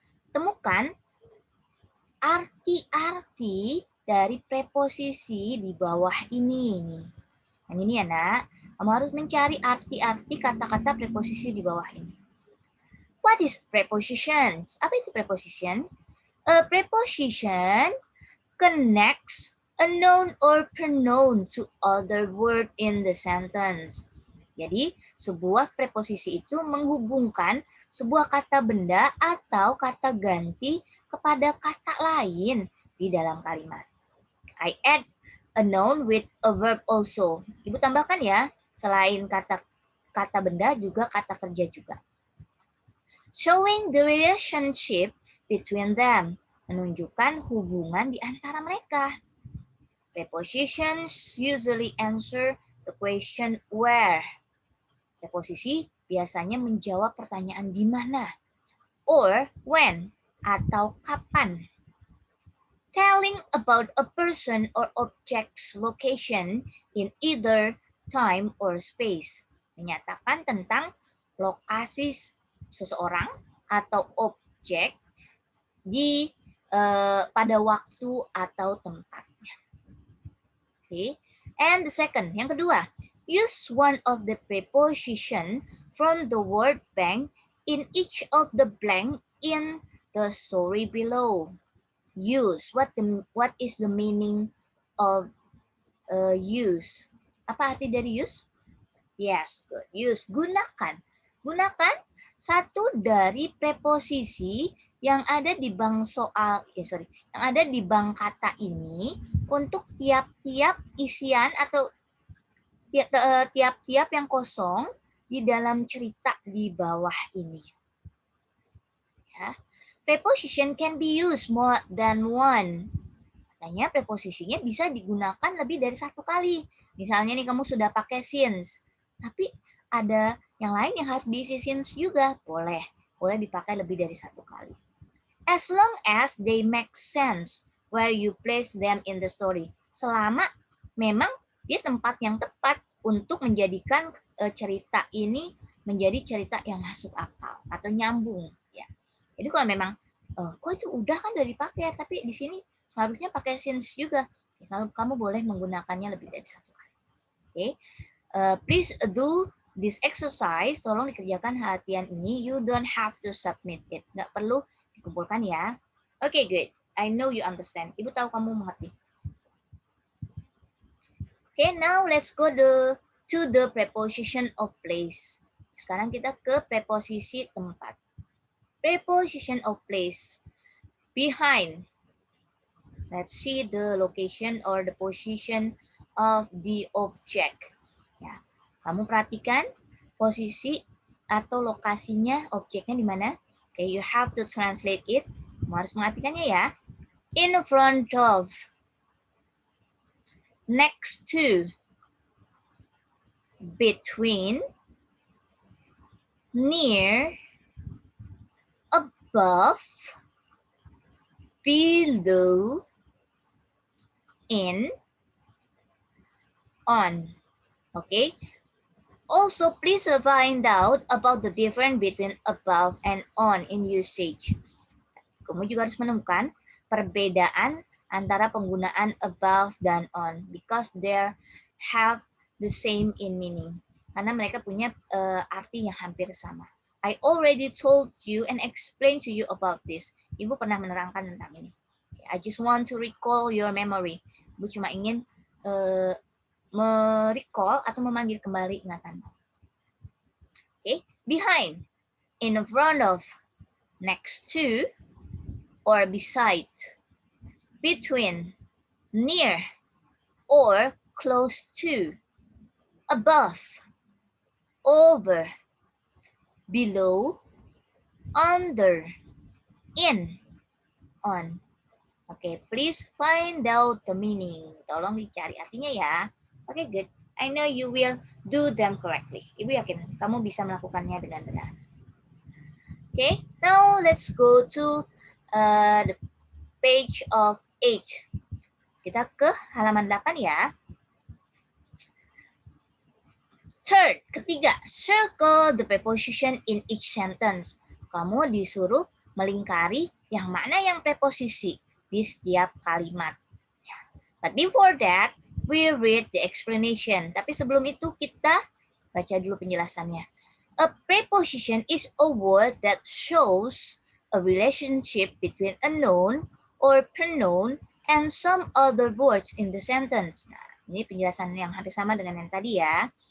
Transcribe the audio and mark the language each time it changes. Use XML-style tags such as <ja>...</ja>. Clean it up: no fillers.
<id>Temukan arti-arti dari preposisi di bawah ini. Yang ini ya nak, kamu harus mencari arti-arti kata-kata preposisi di bawah ini.</id> <en>What is prepositions?</en> <id>Apa itu preposition?</id> <en>A preposition connects a noun or pronoun to other word in the sentence.</en> <id>Jadi, sebuah preposisi itu menghubungkan sebuah kata benda atau kata ganti kepada kata lain di dalam kalimat.</id> <en>I add a noun with a verb also.</en> <id>Ibu tambahkan ya, selain kata benda juga kata kerja juga.</id> <en>Showing the relationship between them.</en> <id>Menunjukkan hubungan di antara mereka.</id> <en>Prepositions usually answer the question where.</en> <id>Preposisi biasanya menjawab pertanyaan di mana,</id> <en>or when,</en> <id>atau kapan.</id> <en>Telling about a person or object's location in either time or space.</en> <id>Menyatakan tentang lokasi seseorang atau objek di pada waktu atau tempatnya.</id> <en>Okay. And the second,</en> <id>yang kedua,</id> <en>use one of the preposition from the word bank in each of the blank in the story below. Use. What is the meaning of use?</en> <id>Apa arti dari use?</id> <en>Yes, good.</en> <id>Use. Gunakan. Gunakan satu dari preposisi yang ada di bank yang ada di bank kata ini untuk tiap-tiap isian atau tiap-tiap yang kosong di dalam cerita di bawah ini. Ya.</id> <en>Preposition can be used more than one.</en> <id>Katanya preposisinya bisa digunakan lebih dari satu kali. Misalnya nih kamu sudah pakai since. Tapi ada yang lain yang harus diisi since juga. Boleh dipakai lebih dari satu kali.</id> <en>As long as they make sense where you place them in the story.</en> <id>Selama memang dia tempat yang tepat untuk menjadikan cerita ini menjadi cerita yang masuk akal atau nyambung. Ya. Jadi kalau memang kok itu udah kan udah dipakai, tapi di sini seharusnya pakai since juga. Kalau kamu boleh menggunakannya lebih dari satu kali. Oke.</id> <en>Please do this exercise.</en> <id>Tolong dikerjakan latihan ini.</id> <en>You don't have to submit it.</en> <id>Nggak perlu dikumpulkan ya. Oke,</id> <en>good. I know you understand.</en> <id>Ibu tahu kamu mengerti.</id> <en>Okay, now let's go to the preposition of place.</en> <id>Sekarang kita ke preposisi tempat.</id> <en>Preposition of place. Behind. Let's see the location or the position of the object.</en> <id>Ya, kamu perhatikan posisi atau lokasinya objeknya di mana.</id> <en>Okay, you have to translate it.</en> <id>Kamu harus mengartikannya ya.</id> <en>In front of, next to, between, near, above, below, in, on. Okay. Also, please find out about the difference between above and on in usage.</en> <id>Kamu juga harus menemukan perbedaan antara penggunaan above dan on</id> <en>because they have the same in meaning.</en> <id>Karena mereka punya arti yang hampir sama.</id> <en>I already told you and explained to you about this.</en> <id>Ibu pernah menerangkan tentang ini.</id> <en>I just want to recall your memory.</en> <id>Ibu cuma ingin merecall atau memanggil kembali ingatanmu.</id> <en>Okay, behind, in front of, next to, or beside, between, near, or close to, above, over, below, under, in, on. Okay, please find out the meaning.</en> <id>Tolong dicari artinya ya.</id> <en>Okay, good. I know you will do them correctly.</en> <id>Ibu yakin kamu bisa melakukannya dengan benar.</id> <en>Okay, now let's go to the page of 8.</en> <id>Kita ke halaman 8 ya.</id> <en>Third,</en> <id>ketiga,</id> <en>circle the preposition in each sentence.</en> <id>Kamu disuruh melingkari yang mana yang preposisi di setiap kalimat.</id> <en>But before that, we read the explanation.</en> <id>Tapi sebelum itu kita baca dulu penjelasannya.</id> <en>A preposition is a word that shows a relationship between a noun or pronoun and some other words in the sentence.</en> <id>Nah, ini penjelasan yang hampir sama dengan yang tadi ya.</id>